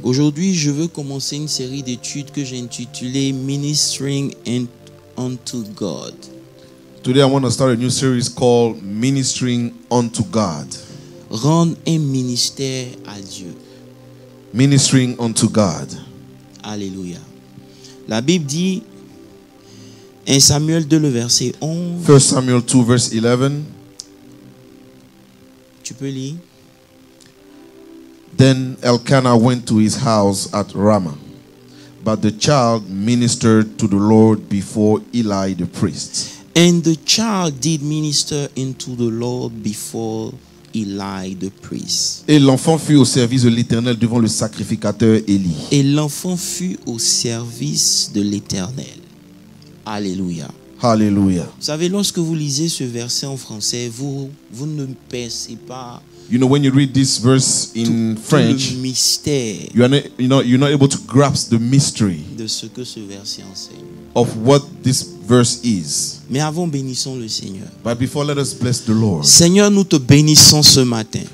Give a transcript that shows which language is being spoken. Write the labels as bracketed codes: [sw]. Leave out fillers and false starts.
[fr] Aujourd'hui, je veux commencer une série d'études que j'ai intitulée [en] Ministering unto God. Today I want to start a new series called Ministering unto God. [fr] Rendre un ministère à Dieu. [en] Ministering unto God. [fr] Alléluia. La Bible dit, 1 Samuel 2, le verset 11. [en] 1 Samuel 2 verse 11. [fr] Tu peux lire. [en] Then Elkanah went to his house at Ramah, but the child ministered to the Lord before Eli the priest. And the child did minister unto the Lord before Eli the priest. [fr] Et l'enfant fut au service de l'Éternel devant le sacrificateur Élie. Et l'enfant fut au service de l'Éternel. Alléluia. [en] Hallelujah. [fr] Vous savez, lorsque vous lisez ce verset en français, vous ne percevez pas [en] You know, when you read this verse in [fr] tout [en] French, [fr] le mystère [en] you're not able to grasp the mystery [fr] de ce que ce verset enseigne. [en] of what this verse is. [fr] Mais avant, bénissons le Seigneur. [en] But before, let us bless the Lord. [fr] Seigneur, nous te bénissons ce matin.